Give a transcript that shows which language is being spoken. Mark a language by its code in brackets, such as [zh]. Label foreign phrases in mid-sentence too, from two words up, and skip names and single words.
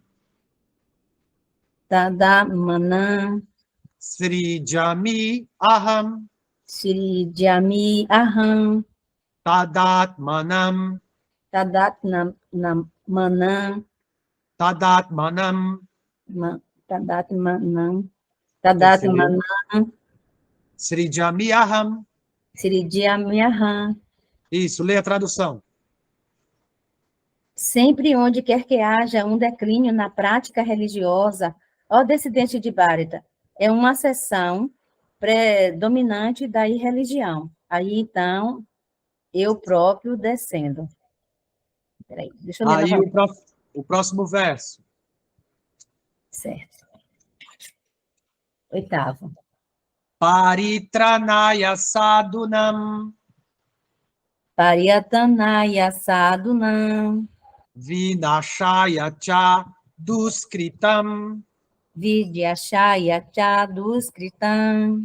[sa] tadamana सृजामि अहम् शिद्यामि अहम्. tadatmanam Tadatmana tadatmanam tadatmana [pt] você leu [sa] tadatmana सृजामि अहम्. शिद्यामि अहम्. [pt] Isso, lê a tradução. Sempre onde quer que haja um declínio na prática religiosa, ó descendente de Bharata, é uma seção predominante da irreligião. Aí, então, eu próprio descendo. Peraí, deixa eu ler Aí novamente. o próximo verso. Certo. 8º. [sa] परित्राणाय सदुनाम् परियतनाय सदुनाम्, विनाशाय च दुस्कृतम् विद्याशय चदुस्कृतम्,